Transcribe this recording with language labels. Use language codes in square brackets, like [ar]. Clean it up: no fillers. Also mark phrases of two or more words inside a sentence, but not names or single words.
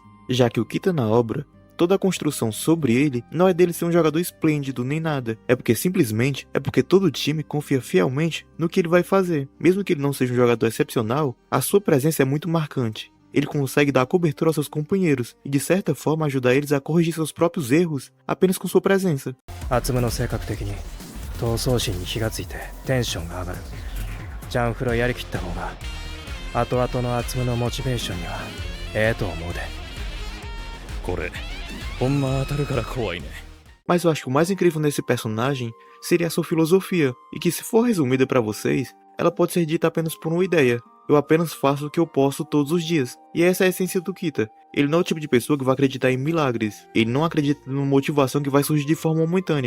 [pt] Já que o Kita na obra, toda a construção sobre ele não é dele ser um jogador esplêndido nem nada, é porque todo o time confia fielmente no que ele vai fazer. Mesmo que ele não seja um jogador excepcional, a sua presença é muito marcante. Ele consegue dar cobertura aos seus companheiros e de certa forma ajudar eles a corrigir seus próprios erros apenas com sua presença. [ja] アツムの性格的に闘争心に気がついてテンションが上がる。ジャンフロやりきった方が後々のアツムのモチベーションにはええと思うで。これほんま当たるから怖いね。 [pt] Mas eu acho que o mais incrível nesse personagem seria a sua filosofia, e que se for resumida para vocês, ela pode ser dita apenas por uma ideia. Eu apenas faço o que eu posso todos os dias. E essa é a essência do Kita. Ele não é o tipo de pessoa que vai acreditar em milagres. Ele não acredita numa motivação que vai surgir de forma momentânea.